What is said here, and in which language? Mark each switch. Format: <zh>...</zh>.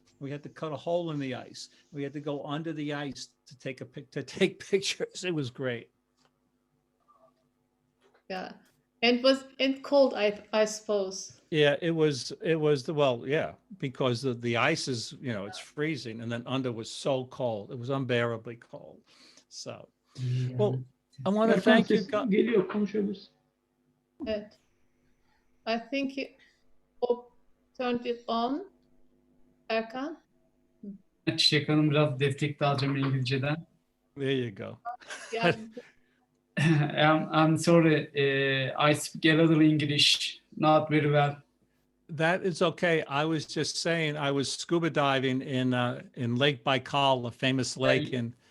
<en>We had to cut a hole in the ice. We had to go under the ice to take pictures. It was great. Yeah, and it was cold. I suppose. Yeah, it was well, yeah, because the ice is, it's freezing, and then under was so cold. It was unbearably cold. So, well, I want to Erkan thank you.</en> <tr>ses geliyor, konuşabiliriz. Evet.</tr> <en>I think he turned it on. Erkan.</en> <tr>Çiçek Hanım biraz destek de alacağım İngilizceden.</tr> <en>There you go. Yeah. I'm sorry, I speak a little English, not very well. That is okay. I was just saying I was scuba diving in Lake Baikal, a famous lake in</en>